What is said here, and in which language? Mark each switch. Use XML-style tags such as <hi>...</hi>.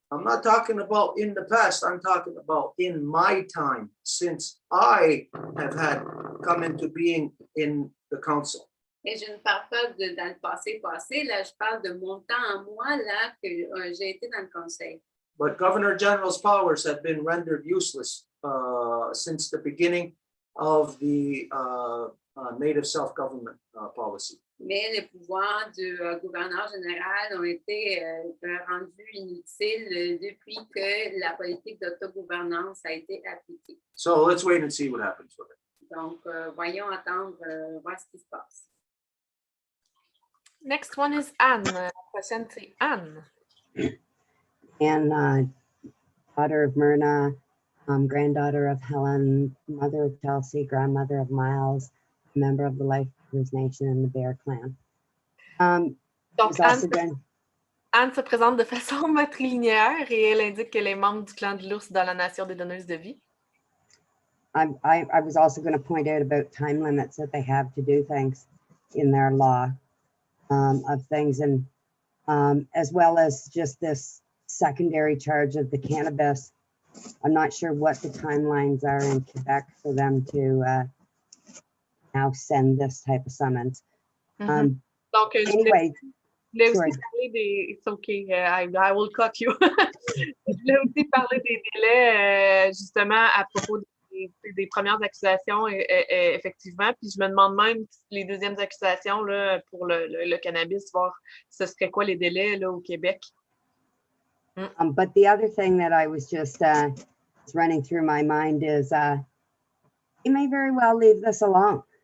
<en>I'm not talking about in the past, I'm talking about in my time, since I have had come into being in the council.</en> <fr>Et je ne parle pas dans le passé, là, je parle de mon temps en moi, là, que j'ai été dans le conseil.</fr> <en>But Governor General's powers have been rendered useless since the beginning of the Native self-government policy.</en> <fr>Mais les pouvoirs du gouverneur général ont été rendus inutiles depuis que la politique d'autogouvernance a été appliquée.</fr> <en>So let's wait and see what happens with it.</en> <fr>Donc, voyons attendre, voir ce qui se passe.</fr> <en>Next one is Anne.</en> <fr>La prochaine, c'est Anne.</fr> <en>And daughter of Myrna, granddaughter of Helen, mother of Chelsea, grandmother of Miles, member of the Lifers Nation and the Bear Clan.</en> <fr>Donc, Anne se présente de façon matrilinéaire et elle indique qu'elle est membre du clan de l'ours dans la nation des donneuses de vie.</fr> <en>I was also going to point out about time limits that they have to do things in their law of things, and as well as just this secondary charge of the cannabis. I'm not sure what the timelines are in Quebec for them to now send this type of summons.</en> <fr>Donc, je voulais</fr> <en>Anyway,</en> <fr>aussi</fr> <en>sorry.</en> <fr>parler des.</fr> <en>It's okay, I will cut you.</en> <fr>Je voulais aussi parler des délais, justement, à propos des premières accusations, effectivement. Puis je me demande même les deuxièmes accusations là, pour le cannabis, voir ce serait quoi les délais là, au Québec.</fr> <en>But the other thing that I was just running through my mind is you may very well leave this alone.</en>